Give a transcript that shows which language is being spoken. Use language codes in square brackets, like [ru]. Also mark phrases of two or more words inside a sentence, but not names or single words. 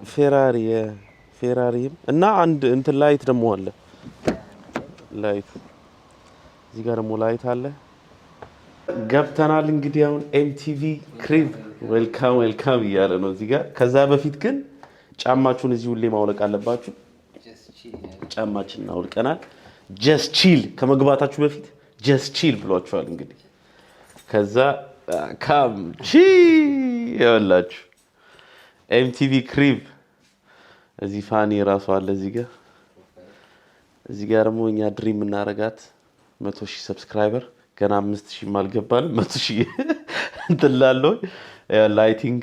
[am] ፌራሪ እና አንድ እንትን ላይት ደግሞ አለ ላይት እዚህ ጋር ደግሞ ላይት አለ ገብተናል እንግዲህ አሁን MTV [en] crib welcome [am] ይያለ ነው እዚህ ጋር ከዛ በፊት ግን ጫማችሁን እዚህ ሁሌ ማውለቅ አለባችሁ ጫማችንን አውልቀናል [en] just chill [am] ከመግባታችሁ በፊት [en] just chill [am] ብሏችኋል እንግዲህ ከዛ ካም ይኸውላችሁ MTV ክሪብ እዚህ ፋኒ ራሱ አለ እዚህ ጋር ደግሞ እኛ ድሪም እናረጋት 100,000 ሰብስክራይበር ገና 5,000 ማልገባንም 100,000 እንትላለው ላይቲንግ